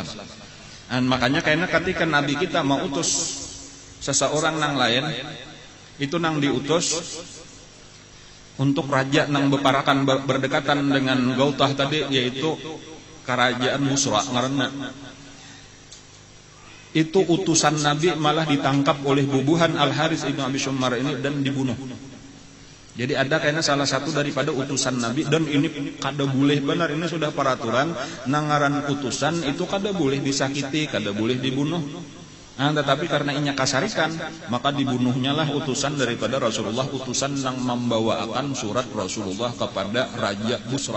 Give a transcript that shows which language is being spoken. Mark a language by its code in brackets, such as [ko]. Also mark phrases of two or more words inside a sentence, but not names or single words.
[bjn] Makanya kayaknya ketika Nabi kita mau utus seseorang nang lain, itu nang diutus untuk raja nang beparakan berdekatan dengan Gautah tadi, yaitu kerajaan Busra ngaranna. Itu utusan Nabi malah ditangkap oleh bubuhan Al-Haris ibnu Abi Sumar ini dan dibunuh. Jadi ada kayaknya salah satu daripada utusan Nabi, dan ini kada boleh benar, ini sudah peraturan nangaran utusan itu kada boleh disakiti, kada boleh dibunuh. Tetapi karena inya kasarikan, maka dibunuhnya lah utusan daripada Rasulullah, utusan yang membawakan surat Rasulullah kepada Raja Busra.